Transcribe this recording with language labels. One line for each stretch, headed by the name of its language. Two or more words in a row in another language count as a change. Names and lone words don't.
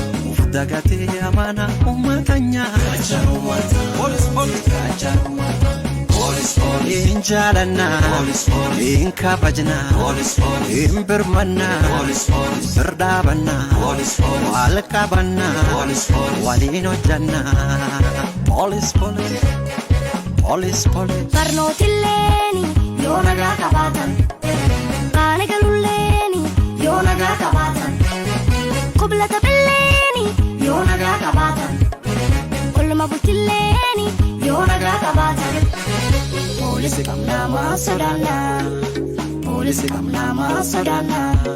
Oromo: Uf dagatee amaana uummata nyaata. Hin jaalannaa, hin kabajnaa, hin birmannaa, birdaabannaa, wal qabannaa, waliin hojjannaa.
English: Police, police. Police, police.
Oromo: Barnootilleeni yoo nagaa qabaatan, qaani galulleeni yoo nagaa qabaatan, qublata billeeni yoo nagaa qabaatan, olluma bultilleeni yoo nagaa qabaatan. Poolisi qabnaa maa sodaannaa? Poolisi qabnaa maa sodaannaa?